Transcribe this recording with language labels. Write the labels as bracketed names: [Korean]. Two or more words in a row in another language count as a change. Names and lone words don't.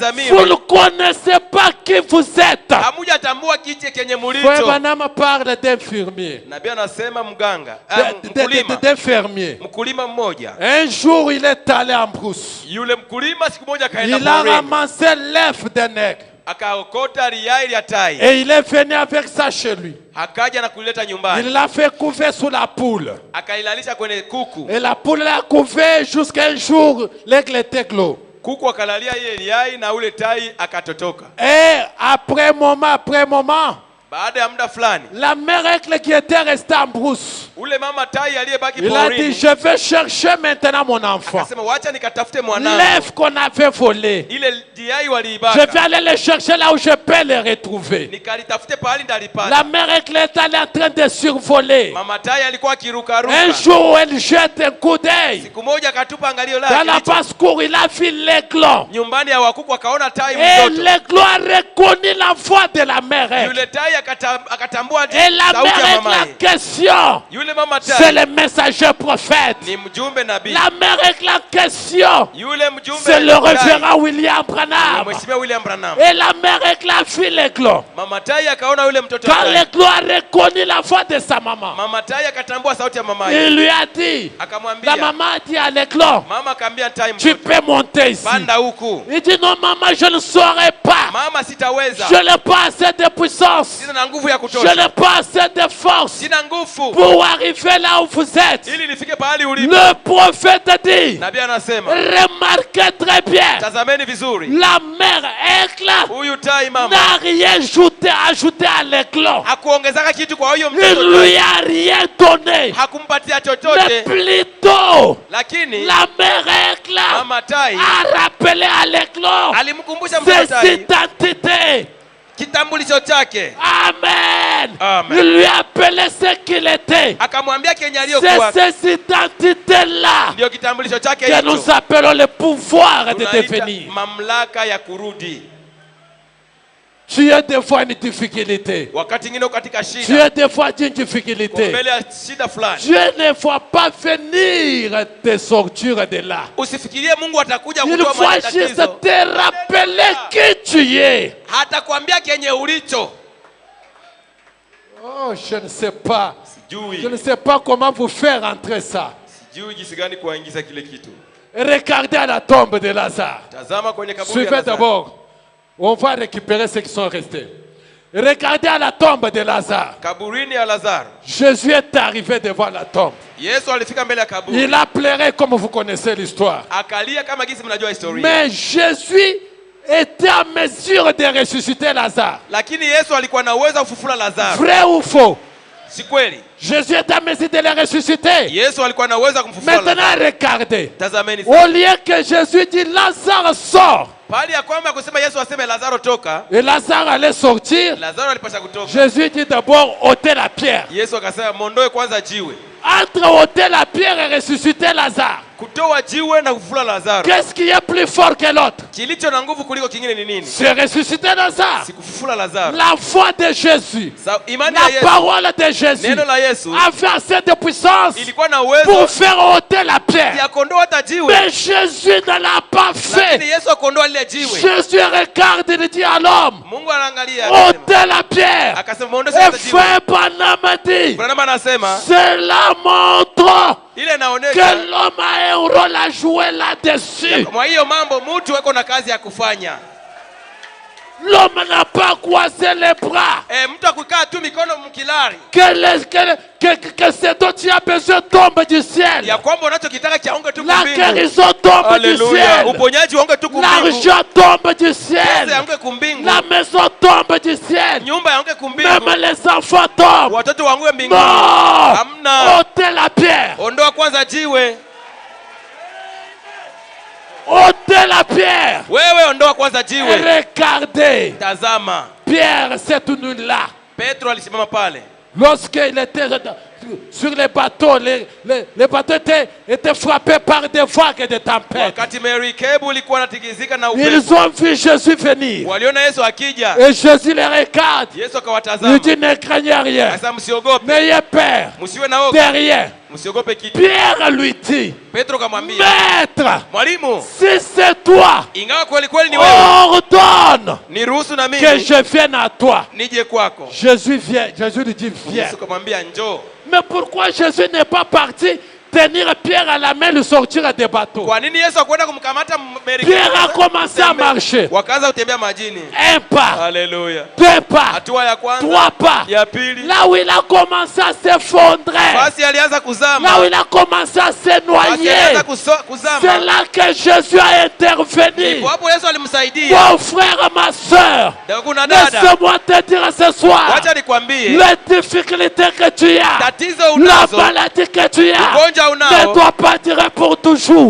[French] Vous ne [Swahili] dhamiri, [French] connaissez pas qui vous êtes. [Swahili] hamujatambua kiti kenye [French] Frère [Swahili] mulicho. [French] Branham parle d'infirmier. [Swahili] Nabii anasema mganga, [French] D'infirmier. [Swahili] mkulima mmoja. [French] Un jour, il est allé en brousse. [Swahili] Yule mkulima siku moja kaenda [French] Il a [Swahili] porini, [French] ramassé l'œuf d'un aigle. [Swahili] akaokota riai ya tai, [French] Et il est venu avec ça chez lui. [Swahili] akaja na kulileta [French] Il [Swahili] nyumbani, [French] l'a fait couver sous la poule. [Swahili] akailalisha kwenye kuku. [French] Et la poule l'a couvé jusqu'à un jour, l'aigle était clos. [Swahili] Kuku akalalia ile riai na ule tai akatotoka. [French] Et après moment, [Swahili] Baada ya muda fulani, [French] la mère aigle qui était restée en brousse, [Swahili] ule mama tai aliyebaki [French] il a dit, [Swahili] porini [French] je vais chercher maintenant mon enfant. [Swahili] akasema, wacha nikatafute mwanangu. [French] L'œuf qu'on avait volé, [Swahili] Ile riai [French] je [Swahili] waliibaka, [French] vais aller le chercher là où je peux le retrouver. [Swahili] nikalitafute pahali ndalipata. [French] La mère aigle est allée en train de survoler. [Swahili] Mama tai alikuwa [French] Un [Swahili] akirukaruka. [French] jour, elle jette un coup d'œil. [Swahili] Siku moja akatupa angalio [French] Dans la [Swahili] lake [French] basse-cour, il a vu l'aiglon. [Swahili] nyumbani ya wakuku, akaona tai [French] Et [Swahili] mtoto. [French] l'aiglon a reconnu la voix de la mère aigle. [Swahili] Yule tai akatambua [French] Et la [Swahili] sauti [French] mère [Swahili] ya [French] aigle, [Swahili] mama [French] la [Swahili] yake. [French] question, [Swahili] Yule mama [French] c'est [Swahili] tai [French] le messager prophète. [Swahili] ni mjumbe nabii. [French] La mère aigle, la question, [Swahili] Yule mjumbe [French] c'est le [Swahili] tai [French] révérend William [Swahili] ni [French] Branham. [Swahili] Mheshimiwa William Branham. [French] Et la mère aigle a vu l'aiglon. [Swahili] Mama tai akaona yule mtoto [French] Quand [Swahili] tai. [French] l'aiglon a reconnu la voix de sa maman, [Swahili] Mama tai akatambua sauti ya mama yake. [French] il lui a dit, [Swahili] Akamwambia, [French] la maman a dit à l'aiglon, [Swahili] mama akaambia tai [French] tu [Swahili] mtoto, [French] peux monter ici. [Swahili] panda huku. [French] Il dit, non maman, je ne saurais pas. [Swahili] Mama, sitaweza. [French] Je n'ai pas assez de puissance. [Swahili] Sina na nguvu ya [French] Je [Swahili] kutosha. [French] n'ai pas assez de force [Swahili] Sina nguvu [French] pour arriver là où vous êtes. [Swahili] ili nifike pahali ulipo. [French] Le prophète dit, [Swahili] Nabii anasema, [French] remarquez très bien, [Swahili] tazameni vizuri. [French] la mère aigle [Swahili] Huyu tai mama [French] n'a rien ajouté à l'éclan. [Swahili] hakuongezaka kitu kwa huyo [French] Il [Swahili] mtoto [French] lui [Swahili] tai. [French] a rien donné. [Swahili] Hakumpatia [French] Mais [Swahili] chochote, [French] plutôt, [Swahili] lakini [French] la mère aigle [Swahili] mama tai [French] a rappelé à l'éclan [Swahili] alimkumbusha mtoto [French] ses [Swahili] tai [French] identités. [Swahili] kitambulisho chake. [French] Amen. [Swahili] Amen. [French] Il lui a appelé ce qu'il était. [Swahili] Akamwambia kenye aliyokuwa [French] C'est ces identités-là [Swahili] ndio kitambulisho chake [French] que nous [Swahili] hicho. [French] appelons le pouvoir de [Swahili] Tunaita [French] devenir. [Swahili] mamlaka ya kurudi. [French] Tu es des fois une difficulté. [Swahili] wakati ngine katika [French] Tu [Swahili] shida, [French] es des fois une [Swahili] kwa [French] difficulté. [Swahili] mbele ya shida fulani. [French] Dieu ne va pas venir te sortir de là. [Swahili] Usifikirie Mungu atakuja [French] Il [Swahili] kutoa [French] faut juste [Swahili] matatizo. [French] te rappeler qui tu es. [Swahili] Hatakwambia kenye ulicho. [French] Oh, je ne sais pas. Je ne [Swahili] Sijui. [French] sais pas comment vous faire entrer ça. [Swahili] Sijui jinsi gani kuingiza kile kitu. [French] Regardez à la tombe de Lazare. [Swahili] Tazama kwenye kaburi ya [French] Suivez [Swahili] Lazaro. [French] d'abord. On va récupérer ceux qui sont restés. Regardez à la tombe de Lazare. [Swahili] Kaburini ya Lazaro. [French] Jésus est arrivé devant la tombe. [Swahili] Yesu alifika mbele ya kaburi. [French] Il a pleuré comme vous connaissez l'histoire. [Swahili] Akalia kama jinsi mnajua historia. [French] Mais Jésus était en mesure de ressusciter Lazare. [Swahili] Lakini Yesu alikuwa na uwezo wa kufufua Lazaro. [French] Vrai ou faux? [Swahili] Si kweli? [French] Jésus est en mesure de le ressusciter. [Swahili] Yesu alikuwa na uwezo wa kumfufua Lazaro. [French] Maintenant, regardez. [Swahili] Tazameni [French] Au lieu que Jésus dit Lazare sort, [Swahili] pali ya kwamba kusema Yesu aseme Lazaro toka, [French] et Lazare allait sortir, [Swahili] Lazaro alipasha kutoka. [French] Jésus dit d'abord ôtez la pierre. [Swahili] Yesu akasema mondoe kwanza jiwe. [French] Entre ôter la pierre et ressusciter Lazare, [Swahili] Kutoa jiwe na kufufua Lazaro. [French] qu'est-ce qui est plus fort que l'autre? [Swahili] Kilicho na nguvu kuliko kingine ni nini? [French] C'est ressusciter Lazare. [Swahili] Si kufufua Lazaro. [French] La foi de Jésus, [Swahili] Imani ya [French] la [Swahili] Yesu, [French] parole de Jésus [Swahili] neno la Yesu [French] avait assez de puissance [Swahili] ilikuwa na [French] pour [Swahili] uwezo [French] faire ôter la pierre. [Swahili] ya kondoa hata jiwe. [French] Mais Jésus ne l'a pas [Swahili] Lakini [French] fait. [Swahili] Yesu akondoa lile jiwe. [French] Jésus regarde et dit à l'homme, [Swahili] Mungu anaangalia akasema, [French] ôtez la pierre. [Swahili] akasema muondoe [French] Et [Swahili] sasa jiwe. [French] frère Branham dit, [Swahili] Branham anasema [French] cela montre [Swahili] ile [French] que [Swahili] inaonyesha [French] l'homme a un rôle à jouer là-dessus. [Swahili] mwa hiyo mambo mtu weko na kazi ya kufanya. [French] L'homme n'a pas croisé les bras. [Swahili] Mtu akukaa tu mikono mkilari [French] Que ce dont tu as besoin tombe du ciel. [Swahili] ya kwamba unachokitaka kiaonge tu [French] La [Swahili] kumbingu. [French] guérison tombe du [Swahili] Haleluya. [French] ciel. [Swahili] Uponyaji uonge tu kumbingu. [French] L'argent tombe du [Swahili] Pesa [French] ciel. [Swahili] yaonge kumbingu. [French] La maison tombe du ciel. [Swahili] Nyumba yaonge kumbingu. [French] Même les enfants tombent. [Swahili] Watoto waangue mbinguni. [French] Non. [Swahili] Hamna. [French] Ôtez la pierre. [Swahili] Ondoa kwanza jiwe. [French] Ôtez la pierre. [Swahili] Wewe ondoa kwanza [French] Et [Swahili] jiwe. [French] regardez. [Swahili] Tazama. [French] Pierre s'est tenu là. [Swahili] Petro alisimama pale. [French] Lorsqu'il était sur les bateaux, les bateaux étaient frappés par des vagues et des tempêtes. [Swahili] Wakati merikebu ilikuwa inatikizika na [French] Ils [Swahili] upepo. [French] ont vu Jésus venir. [Swahili] Waliona Yesu akija. [French] Et Jésus les regarde. [Swahili] Yesu [French] Il [Swahili] akawatazama. [French] dit, ne craignez rien. [Swahili] Sasa msiogope. [French] N'ayez peur [Swahili] Msiwe na [French] de [Swahili] hofu. [French] rien. [Swahili] Msiogope kitu. [French] Pierre lui dit, [Swahili] Petro kamwambia, [French] Maître, [Swahili] Mwalimu, [French] si c'est toi, [Swahili] ingawa kweli kweli ni wewe, [French] ordonne [Swahili] niruhusu na [French] que [Swahili] mimi [French] je vienne à toi. [Swahili] nije kwako. [French] Jésus vient. Jésus lui dit, viens. [Swahili] Yesu kamwambia njoo. [French] Mais pourquoi Jésus n'est pas parti tenir Pierre à la main, le sortir des bateaux? [Swahili] Kwa nini Yesu akwenda kumkamata merikebu? [French] Pierre a commencé à marcher. [Swahili] Wakaanza kutembea majini. [French] Un pas, [Swahili] Haleluya. [French] deux pas, [Swahili] Hatua ya kwanza, [French] trois pas. [Swahili] ya pili. [French] Là où il a commencé à s'effondrer, [Swahili] Basi alianza [French] là [Swahili] kuzama. [French] où il a commencé à se [Swahili] Basi [French] noyer, [Swahili] alianza [French] c'est [Swahili] kuzama. [French] là que Jésus a intervenu. [Swahili] Ndipo hapo Yesu alimsaidia. [French] Mon frère, ma soeur, [Swahili] Ndio kuna dada. [French] laisse-moi te dire ce soir, [Swahili] Wacha nikwambie, [French] les difficultés que tu as, [Swahili] tatizo [French] la [Swahili] unazo, [French] maladie que tu as, [Swahili] ugonjwa [French] ne [Swahili] unao, [French] doit pas durer pour toujours.